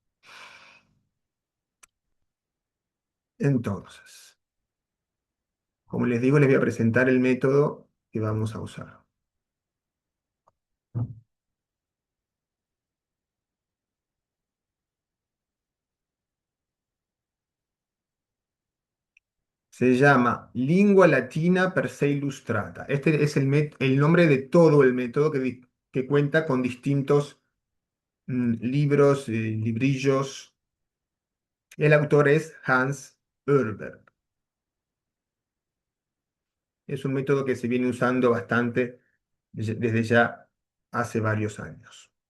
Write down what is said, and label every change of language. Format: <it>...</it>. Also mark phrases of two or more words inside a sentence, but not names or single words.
<es>Entonces, como les digo, les voy a presentar el método que vamos a usar. Se llama Lingua Latina per se illustrata. Este es el nombre de todo el método que cuenta con distintos libros, librillos. El autor es Hans Urber. Es un método que se viene usando bastante desde ya hace varios años.</es>